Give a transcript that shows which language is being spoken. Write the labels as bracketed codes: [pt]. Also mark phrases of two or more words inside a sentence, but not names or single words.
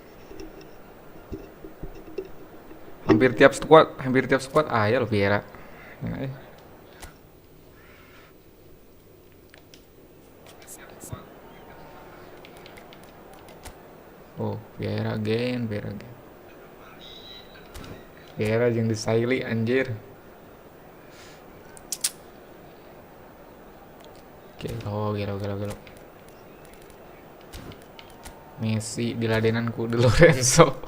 [id] Hampir tiap squad lo Piera. [en] Oh, Piera again. [su] Piera jeung disaili anjir. Gelo. Messi diladenan ku De Lorenzo.